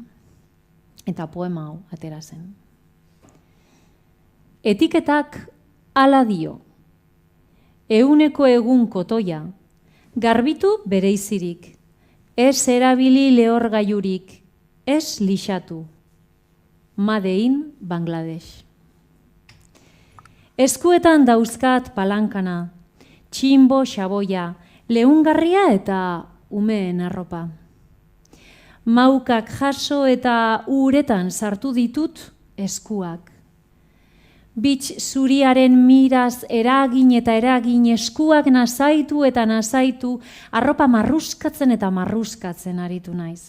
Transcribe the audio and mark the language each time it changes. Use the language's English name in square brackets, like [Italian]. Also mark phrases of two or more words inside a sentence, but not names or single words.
[Basque] Eta poema hau atera zen. Etiketak hala dio. Eguneko egun kotoia, garbitu bereizirik, ez erabili lehorgailurik, ez lixatu. [English] Made in Bangladesh. [Basque] Eskuetan dauzkat palankana, txinbo, xaboia, leungarria eta umeen arropa. Maukak jaso eta uretan sartu ditut eskuak. Bitx zuriaren miraz eragin eta eragin eskuak nazaitu eta nazaitu, arropa marruskatzen eta marruskatzen aritu naiz.